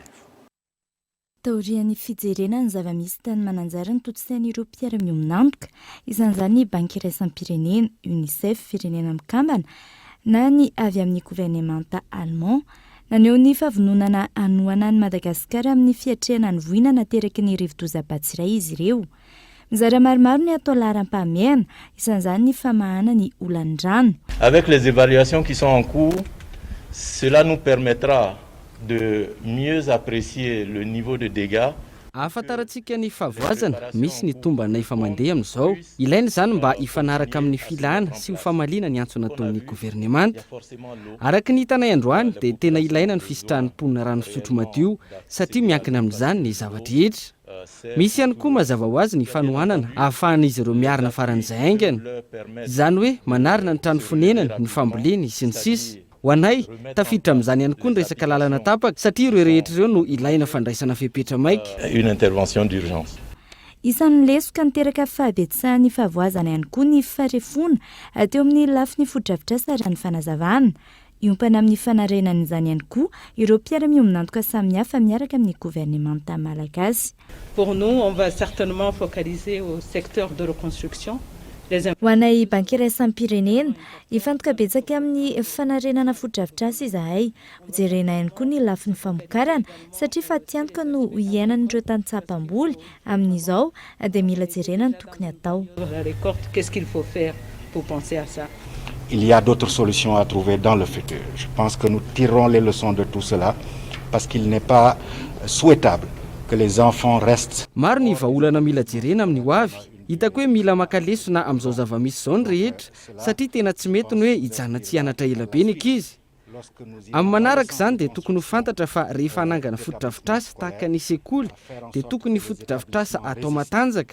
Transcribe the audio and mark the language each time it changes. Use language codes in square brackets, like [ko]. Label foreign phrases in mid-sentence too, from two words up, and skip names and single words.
[mg] Taorian'ny fijerena ny zava-misy tany Mananjary ny totosain'ireo mpiara-miombonantoka, isan'izany banky iraisam-pirenena, UNICEF firenena mikambana na ny avy amin'ny [fr] gouvernemanta allemand. [mg] Naneo ny fahavononana anoana ny Madagasikara amin'ny fiatrehana ny voina nateraky ny Rivodoza Batsiray izy ireo. Mizara maromaro ny atao laharam-pahamiana, isan'izany ny famahana ny olandrano. [fr] Avec les évaluations qui sont en cours, cela nous permettra de mieux apprécier le niveau de dégâts. [mg] ahafantarantsika ny fahavoazana misy ny tomba na efa mandeha amin'izao ilaina izany mba hifanaraka amin'ny filana sy ho famalina ny antso nataon'ny governemanta araka ny hitanay androany dia tena ilaina ny fisitrahan'nyponina rano fisotro madio satria miankina amin'izany ny zavatra rehetra misy ihany koa mazava ho azy ny fanohanana ahafahan'izy ireo miarina faran'izay aingana izany hoe manarina ny trano fonenany ny famboleny sy ny sisa ho anay tafiditra amin'izany ihany koa ny resaka lalana tapaka satria ireo rehetra ireo no ilaina fandraisana fepetra maika [fr] Une intervention d'urgence. [mg] Isan'ny lesoka niteraka fahabetsahany fahavoazana ihany koa ny farefona teo amin'ny lafiny foto-drafitrasa raha ny fanazavana iompana amin'ny fanarenana izany ihany koa ireo mpiara-miombonantoka samihafa miaraka amin'ny gouvernemanta malagasy. [fr] Pour nous, on va certainement focaliser au secteur de reconstruction. [mg] Ho anay banky iray sampirenena ifantoka betsaka amin'ny fanarenana foto-drafitrasa izahay hojerena ihany koa ny lafiny famokarana satria fa tiantoka no iainan'ireo tany-tsapam-boly amin'izao dia mila jerena ny tokony atao. [fr] La récolte, qu'est-ce qu'il faut faire pour penser à ça? Il y a d'autres solutions à trouver dans le futur. Je pense que nous tirerons les leçons de tout cela parce qu'il n'est pas souhaitable que les enfants restent. [mg] Maro ny vahaolana mila jerena amin'ny ho avy hitako hoe mila maka lesona amin'izao zava-misy izao ny rehetra satria tena tsy mety ny hoe hijanona tsy hianatra ela be ny ankizy amin'ny manaraka izany dia tokony ho fantatra fa rehefa hanangana foto-drafitrasa tahaka ny sekoly dia tokony foto-drafitrasa atao matanjaka